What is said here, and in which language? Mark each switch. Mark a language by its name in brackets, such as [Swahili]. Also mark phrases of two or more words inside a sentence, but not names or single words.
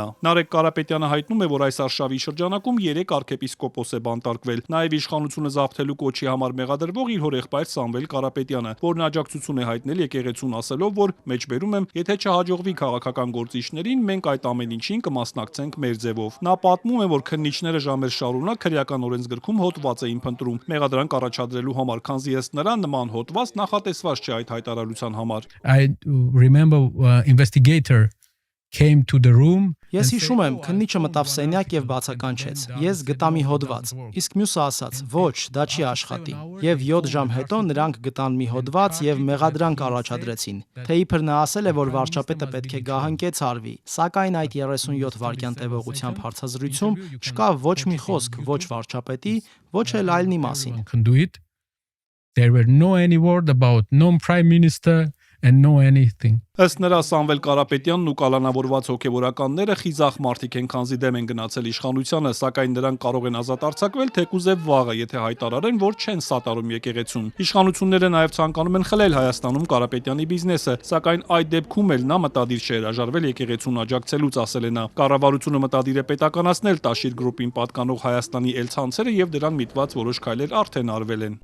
[Armenian] Նարեկ Կարապետյանը հայտնում է, որ այս արշավի շրջանակում 3 arczepiskopos է բանտարկվել։ Նաև իշխանությունը զավթելու կոչի համար մեղադրվող իր հորեղբայր Սամվել Կարապետյանը, որն աջակցություն է հայտնել եկեղեցուն, ասելով, որ մեջբերում եմ, եթե չհաջողվի քաղաքական գործիչներին, մենք այդ ամեն ինչին կմասնակցենք մեր ձևով։ Նա պատմում է, որ քննիչները ժամեր շարունակ քրեական օրենսգրքում հոդված էին փնտրում մեղադրանք առաջադրելու համար, քանզի ըստ նրա նման հոդված նախատեսված չէ այդ հայտարարության համար։ [English] I remember investigator came to the room. [Armenian] Ես հիշում եմ, քննիչը մտավ սենյակ եւ բացականչեց։ Ես գտա մի հոդված, իսկ մյուսը ասաց. ոչ, դա չի աշխատի։ Եվ 7 ժամ հետո նրանք գտան մի հոդված եւ մեղադրանք առաջադրեցին։ Թե իբր նա ասել է, որ վարչապետը պետք է գահանկեց արվի, սակայն այդ 37 վայրկյան տևողությամբ հարցազրույցում չկա ոչ մի խոսք ոչ վարչապետի, ոչ էլ այլնի մասին։ [English] There were no any word about no prime minister and no anything. [Armenian] Ըստ նրա Սամվել Կարապետյանն ու կալանավորված հոգևորականները խիզախ մարդիկ են, քանզի դեմ են գնացել իշխանությանը, սակայն նրանք կարող են ազատ արձակվել թեկուզև վաղը, եթե հայտարարեն, որ չեն սատարում եկեղեցուն։ Իշխանությունները նաև ցանկանում են խլել Հայաստանում Կարապետյանի բիզնեսը, սակայն այդ դեպքում էլ նա մտադիր չէ հրաժարվել եկեղեցուն աջակցելուց, ասել է նա։ Կառավարությունը մտադիր է պետականացնել Տաշիր գրուպին պատկանող Հայաստանի էլցանցերը եւ դրան միտված որոշ քայլեր արդեն արվել են։